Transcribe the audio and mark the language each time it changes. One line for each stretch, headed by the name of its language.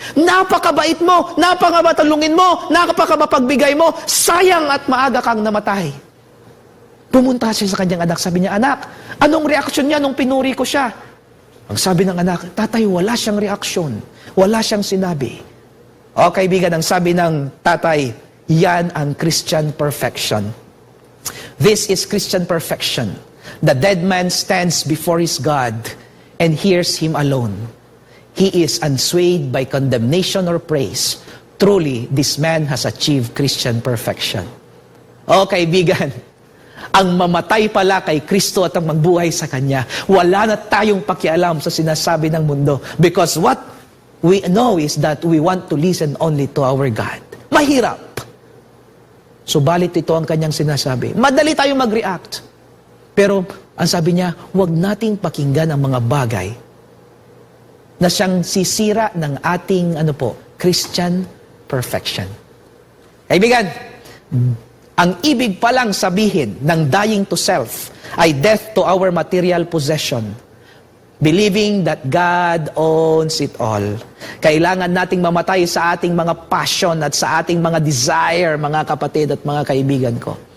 Filipino: Napakabait mo, napakamatulungin mo, napakamapagbigay mo, sayang at maaga kang namatay. Pumunta siya sa kanyang anak, sabi niya, anak, anong reaksyon niya nung pinuri ko siya? Ang sabi ng anak, tatay, wala siyang reaksyon, wala siyang sinabi. O kaibigan, ang sabi ng tatay, yan ang Christian perfection.
English: This is Christian perfection. The dead man stands before his God and hears him alone. He is unswayed by condemnation or praise. Truly, this man has achieved Christian perfection.
Filipino: O kaibigan, ang mamatay pala kay Kristo at ang magbuhay sa Kanya, wala na tayong pakialam sa sinasabi ng mundo.
English: Because what we know is that we want to listen only to our God.
Filipino: Mahirap. Subalit ito ang Kanyang sinasabi. Madali tayong mag-react. Pero ang sabi niya, huwag nating pakinggan ang mga bagay na siyang sisira ng ating Christian perfection. Kaibigan, ang ibig palang sabihin ng dying to self ay
English: death to our material possession. Believing that God owns it all.
Filipino: Kailangan nating mamatay sa ating mga passion at sa ating mga desire, mga kapatid at mga kaibigan ko.